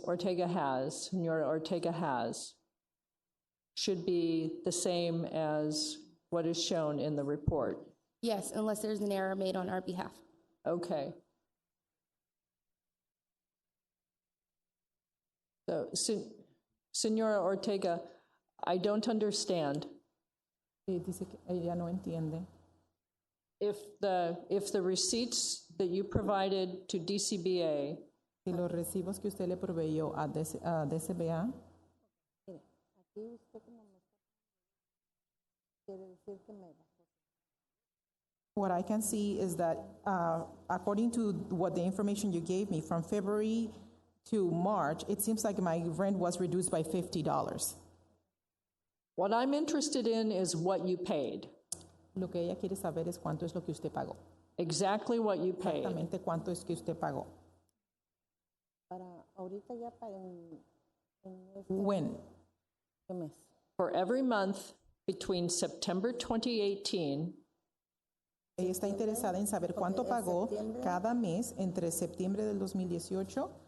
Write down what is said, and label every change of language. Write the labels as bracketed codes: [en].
[en] Ortega has, Senora Ortega has, should be the same as what is shown in the report. Yes, unless there's an error made on our behalf. Okay. So, Senora Ortega, I don't understand. [es] Dice que ella no entiende. [en] If the receipts that you provided to DCBA, [es] Si los recibos que usted le proveyó a DCBA, Aquí usted como me está quiere decir que me bajó. [en] what I can see is that according to what the information you gave me from February to March, it seems like my rent was reduced by $50. what I'm interested in is what you paid, [es] Lo que ella quiere saber es cuánto es lo que usted pagó. [en] exactly what you paid. [es] Exactamente cuánto es que usted pagó. Para ahorita ya para en este [en] When? [es] mes. [en] For every month between September 2018 [es] Ella está interesada en saber cuánto pagó cada mes entre septiembre del 2018